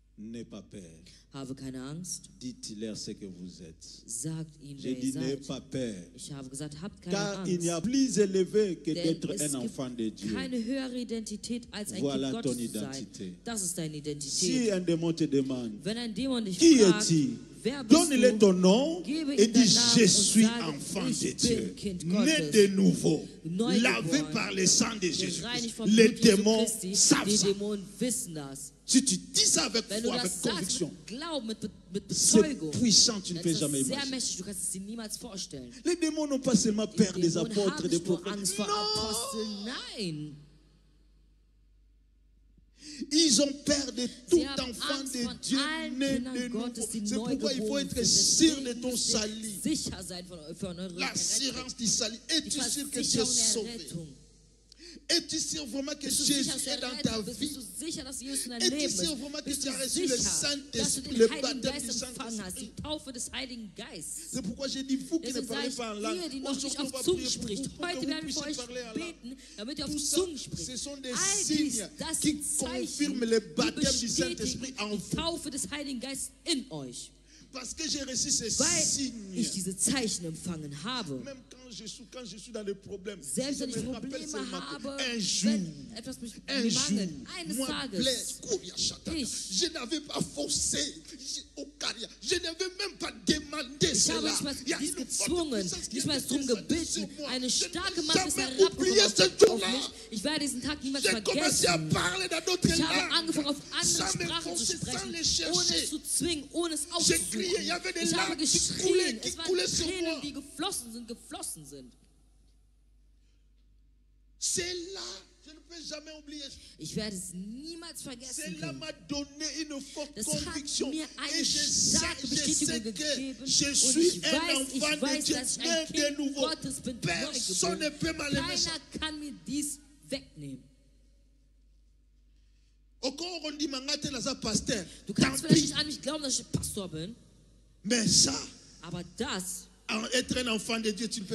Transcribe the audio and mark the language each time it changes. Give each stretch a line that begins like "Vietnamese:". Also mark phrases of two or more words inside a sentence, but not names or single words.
French: N'aie pas peur.
German: Habe keine Angst.
French: Dites-leur ce que vous êtes.
German: Sagt ihnen,
French: J'ai
German: wer ihr
French: dit, n'aie
German: seid.
French: pas peur.
German: Ich habe gesagt, habt keine
French: Car il n'y
German: Angst.
French: a plus élevé que
German: Denn
French: d'être
German: es
French: un
German: gibt
French: enfant de Dieu.
German: keine höhere Identität als ein
French: Voilà
German: Kind
French: ton
German: Gottes zu sein.
French: identité.
German: Das ist deine
French: Si
German: Identität.
French: un démon te demande,
German: Wenn ein Dämon dich
French: qui
German: fragt,
French: es-tu?
German: wer bist
French: Donne-le
German: du?
French: ton nom
German: Gebe
French: et
German: ihm
French: dis,
German: deinen Namen
French: je
German: und
French: suis
German: sage,
French: enfant
German: ich
French: de
German: bin
French: Dieu,
German: Kind
French: né
German: Gottes.
French: de nouveau,
German: Neugeboren.
French: lavé par le sang de Jésus.
German: Gereinigt vom
French: Les
German: Blut Jesu
French: démons
German: Christi.
French: savent
German: Die
French: ça.
German: Dämonen wissen das.
French: Si tu dis ça avec
German: Wenn du
French: foi, avec
German: das sagst
French: conviction,
German: mit Glauben, mit
French: c'est
German: Bezeugung,
French: puissant, tu ne
German: dann
French: peux
German: ist
French: jamais
German: das sehr
French: imaginer.
German: mächtig. Du kannst es dir niemals vorstellen.
French: Les démons n'ont pas seulement
German: Die
French: peur des
German: Dämonen
French: apôtres,
German: haben
French: des
German: nicht nur
French: prophètes.
German: Angst vor
French: Non!
German: Aposteln. Nein.
French: Ils ont peur de tout
German: Sie haben
French: enfant
German: Angst
French: de
German: von
French: Dieu
German: allen
French: né
German: Kindern
French: de nouveau.
German: Gottes, die
French: C'est
German: neu
French: pourquoi il faut
German: geboren
French: être
German: sind.
French: sûr de
German: Deswegen
French: ton
German: müsst ihr
French: salut.
German: sicher sein von eurer
French: L'assurance du salut.
German: Die
French: Es-tu sûr que tu es
German: Versicherung der
French: sauvé?
German: Rettung.
French: Es-tu sûr vraiment que
German: Bist du
French: Jésus
German: sicher, dass du
French: est dans
German: errettet
French: ta
German: bist?
French: vie?
German: Bist du sicher, dass Jesus in deinem
French: Es-tu
German: Leben
French: sûr vraiment
German: ist?
French: que
German: Bist
French: tu as
German: du
French: reçu le
German: sicher, dass du
French: Saint-Esprit,
German: den
French: le
German: Heiligen
French: baptême
German: Geist
French: du
German: empfangen hast,
French: Saint-Esprit?
German: die Taufe des Heiligen Geistes?
French: C'est pourquoi j'ai dit, vous qui ne
German: Deswegen sage
French: parlez
German: ich,
French: pas en langue,
German: ihr, die noch nicht
French: aujourd'hui on
German: auf
French: va
German: Zungen
French: prier pour
German: spricht,
French: vous, pour que
German: heute
French: vous
German: werden wir für
French: puissiez
German: euch
French: parler en langue.
German: beten, damit ihr auf
French: Tout ça,
German: Zungen spricht.
French: ce sont des
German: All
French: signes
German: dies, das
French: qui
German: sind Zeichen,
French: confirment le
German: die
French: baptême du
German: bestätigen
French: Saint-Esprit en
German: die
French: vous.
German: Taufe des Heiligen Geistes in euch.
French: Parce que j'ai reçu ces
German: Weil
French: signes.
German: ich diese Zeichen empfangen habe.
French: Même quand je suis dans des problèmes,
German: Selbst
French: je
German: wenn ich
French: me rappelle
German: Probleme
French: seulement
German: habe,
French: qu'un jour,
German: wenn etwas mich
French: un jour,
German: mangelt, eines
French: moi,
German: Tages,
French: Blaise, Kouria, Chataka,
German: ich,
French: je n'avais pas forcé au Caria. Je n'avais même pas demandé
German: ich habe
French: cela.
German: nicht mal
French: Il y a
German: dies
French: une forte
German: gezwungen,
French: puissance qui
German: nicht
French: est
German: mal darum
French: descendue sur
German: gebeten.
French: moi.
German: Eine
French: Je
German: starke
French: n'ai
German: Macht ist
French: jamais oublié
German: herabgekommen
French: ce
German: auf
French: jour-là.
German: mich. Ich werde diesen Tag niemals
French: J'ai commencé à
German: vergessen.
French: parler dans d'autres
German: Ich habe
French: langues.
German: angefangen, auf
French: Sans
German: andere
French: me
German: Sprachen zu
French: forcer, sans les
German: sprechen, ohne
French: chercher.
German: es zu zwingen, ohne es
French: J'ai crié, il y
German: aufzusuchen.
French: avait des
German: Ich habe
French: larmes qui
German: geschrien,
French: coulaient
German: es waren
French: sur moi.
German: Tränen, die geflossen sind.
French: C'est là, je ne peux jamais oublier.
German: Ich werde es niemals vergessen
French: Cela
German: können.
French: m'a donné une forte
German: Das hat
French: conviction.
German: mir
French: Et
German: eine
French: je sais
German: starke Bestätigung
French: que
German: gegeben.
French: je
German: Und
French: suis
German: ich
French: un
German: weiß,
French: enfant de Dieu,
German: dass ich
French: né
German: ein
French: de
German: Kind
French: nouveau.
German: Gottes bin,
French: Personne ne
German: neugeboren.
French: peut m'enlever ça.
German: Keiner kann mir dies wegnehmen.
French: Encore on dit mangate laza pasteur.
German: Du
French: Tant
German: kannst vielleicht
French: pis.
German: nicht an mich glauben, dass ich Pastor bin,
French: Mais ça,
German: aber das,
French: être un enfant de Dieu, tu ne peux